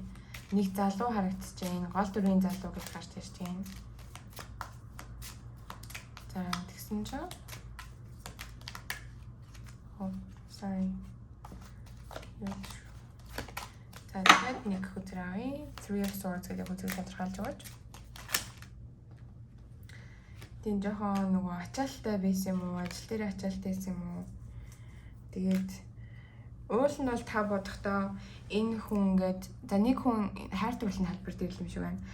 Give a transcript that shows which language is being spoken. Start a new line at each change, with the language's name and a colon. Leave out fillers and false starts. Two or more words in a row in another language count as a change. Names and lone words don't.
Mongolian: Нэг залуу харагдаж байна. Гол дүрийн залуу гэж гарч ирж байна. За тэгсэн чинь sorry. За За тэгээд нэг хүзэр авъя. Three of Swords гэдэг хүзрийг тодорхойлж өгөөч. Тийм жоохон нөгөө ачаалттай байсан юм уу? Ажил дээр ачаалттай байсан юм уу? Тэгээд уул нь бол та бодохдоо энэ хүн ингээд за нэг хүн хайр дурлалын хэлбэр дээр юм шиг байна.